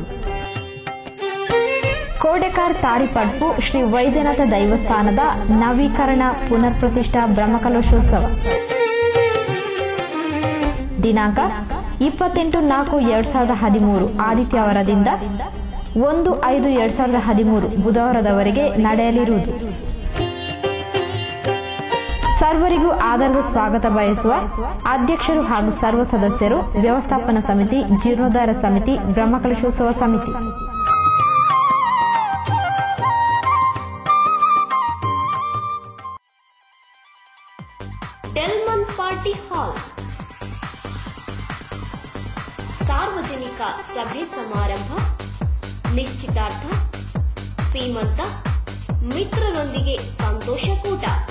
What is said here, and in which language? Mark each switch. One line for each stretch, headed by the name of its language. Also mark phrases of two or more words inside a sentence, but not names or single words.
Kannada: ಕೋಟೆಕಾರ್ ತಾರಿಪಡ್ಪು ಶ್ರೀ ವೈದ್ಯನಾಥ ದೈವಸ್ಥಾನದ ನವೀಕರಣ ಪುನರ್ ಪ್ರತಿಷ್ಠಾ ಬ್ರಹ್ಮಕಲಶೋತ್ಸವ ದಿನಾಂಕ 28/4/2013 ಆದಿತ್ಯವಾರದಿಂದ 1/5/2013 ಬುಧವಾರದವರೆಗೆ ನಡೆಯಲಿರುವುದು. ಸರ್ವರಿಗೂ ಆಧಾರದ ಸ್ವಾಗತ ಬಯಸುವ ಅಧ್ಯಕ್ಷರು ಹಾಗೂ ಸರ್ವ ಸದಸ್ಯರು, ವ್ಯವಸ್ಥಾಪನಾ ಸಮಿತಿ, ಜೀರ್ಣೋದ್ಧಾರ ಸಮಿತಿ, ಬ್ರಹ್ಮಕಲಶೋತ್ಸವ ಸಮಿತಿ. ಡೆಲ್ಮನ್ ಪಾರ್ಟಿ ಹಾಲ್ ಸಾರ್ವಜನಿಕ ಸಭೆ ಸಮಾರಂಭ, ನಿಶ್ಚಿತಾರ್ಥ, ಸೀಮಂತ, ಮಿತ್ರರೊಂದಿಗೆ ಸಂತೋಷಕೂಟ,